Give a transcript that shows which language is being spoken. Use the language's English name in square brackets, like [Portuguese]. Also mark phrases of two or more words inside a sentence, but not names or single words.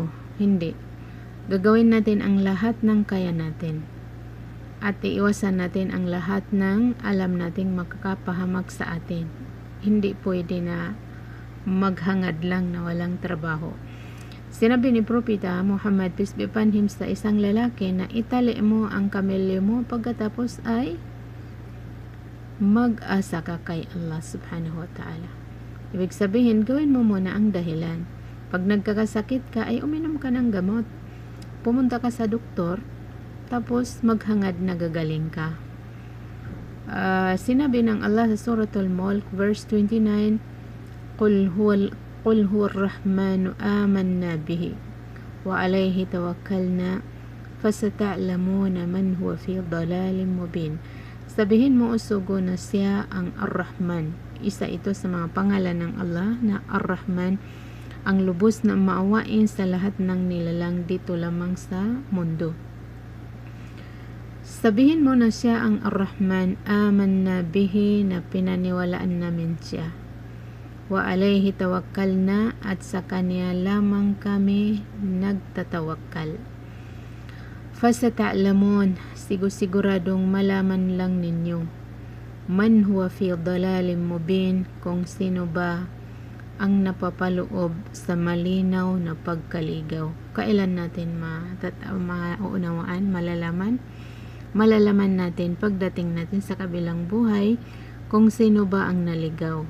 [Filipino] Hindi. Gagawin natin ang lahat ng kaya natin. At iiwasan natin ang lahat ng alam nating makakapahamak sa atin. Hindi pwede na maghangad lang na walang trabaho. Sinabi ni Propeta Muhammad [English] peace be upon him [Filipino] sa isang lalaki na itali mo ang kamelyo mo pagkatapos ay mag-asa ka kay Allah [Arabic] سبحانه وتعالى. [Filipino] Ibig sabihin, gawin mo muna ang dahilan. Pag nagkakasakit ka ay uminom ka ng gamot. Pumunta ka sa doktor, tapos maghangad na gagaling ka. Sinabi ng Allah sa Suratul Mulk verse 29, [Arabic] قل هو الرحمن آمنا به وعليه توكلنا فستعلمون من هو في ضلال مبين. [Filipino] Sabihin mo usugo na siya ang Ar-Rahman. Isa ito sa mga pangalan ng Allah na Ar-Rahman, ang lubos na maawain sa lahat ng nilalang dito lamang sa mundo. Sabihin mo na siya ang Ar-Rahman, [Arabic] آمنا به, [Filipino] na pinaniwalaan namin siya. [Arabic] وعليه توكلنا, [Filipino] at sa kanya lamang kami nagtatawakkal. [Arabic] فستعلمون, [Filipino] siguradong malaman lang ninyo, [Arabic] من هو في ضلال مبين, [Filipino] kung sino ba ang napapaloob sa malinaw na pagkaligaw. Kailan natin maunawaan, malalaman natin pagdating natin sa kabilang buhay kung sino ba ang naligaw.